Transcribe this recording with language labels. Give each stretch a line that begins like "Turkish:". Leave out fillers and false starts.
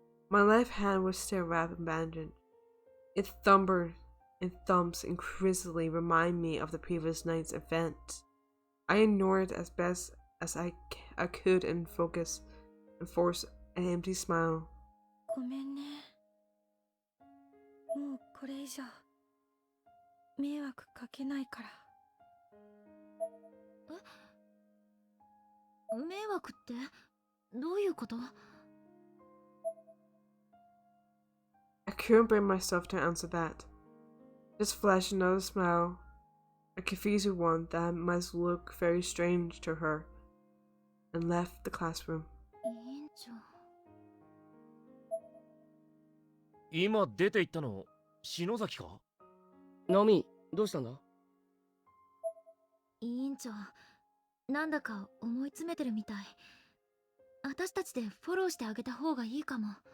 English: My left hand was still wrapped in bandage. Its thumps increasingly remind me of the previous night's event. I ignored it as best as I could and focus and force an empty smile.
Japanese: ごめんね。もうこれ以上迷惑かけないから。え？迷惑ってどういうこと？
English: I couldn't bring myself to answer that. Just flashed another smile, a confused one that must look very strange to her, and left the classroom.
Japanese: 委員長。今出て行ったの篠崎か？ナオミ、どうしたんだ？委員長、なんだか思い詰めてるみたい。私たちでフォローしてあげた方がいいかも。